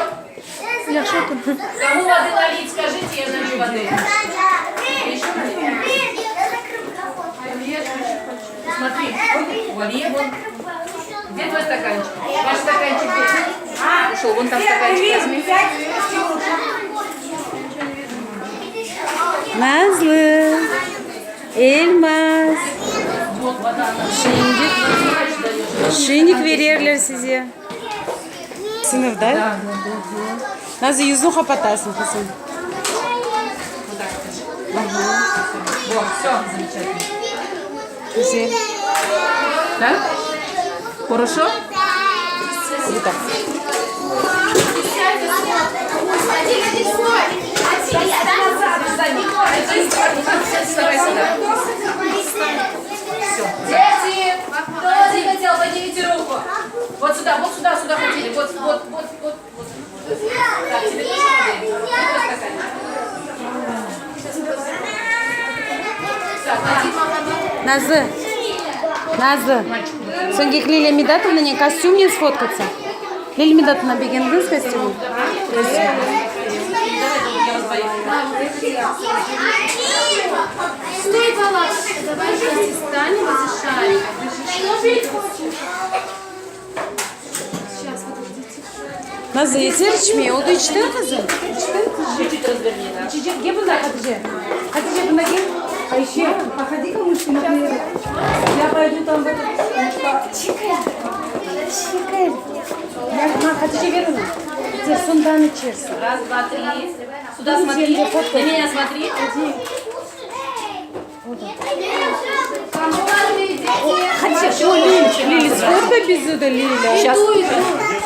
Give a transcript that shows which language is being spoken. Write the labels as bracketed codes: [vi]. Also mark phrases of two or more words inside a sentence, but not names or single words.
[ru] Я шоку. Кому воды налить, скажите, я налью воды. Смотри, Валье, вон. Где твой стаканчик? Ваш стаканчик где? А, ушел, вон там стаканчик возьми. Nazlı. Elmas. Вот вода. [tr] Şinik verirler size. Sınıf da? Nazlı yüzünü kapatasın kızım. [ru] Вот, все, замечательно. [tr] Güzel. [ru] Да? Хорошо? Вот так. Вставай сюда. Все. Дети! Кто воды хотел, поднимите руку. Вот сюда, сюда хотели. Вот. Так, тебе тоже воды. Так, [tr] Nazlı. Nazlı. Sonra Leyla Midatovna'nın kostümüne сфоткаться. Leyla Midatovna beğendin mi kostümü? [ru] Стой, палатка, давай вместе встанем и зашарим. Сейчас, подождите. [tr] Nazlı yeter içmeye. Oldu içtin kızım. [ru] чуть-чуть разверни, да? [tr] Çiçek gel buna Hatice. Hatice buna gel. Ayşe, [ru] походи-ка мужчина. Я пойду там в этот... Чикай. [tr] Hatice ver onu. Hatice sundan içersin. [ru] Раз, два, три. Сюда смотри. Ты меня смотри. [tr] Hatice, o Lili. Lili, [ru] сфоткай без Лиля. Сейчас.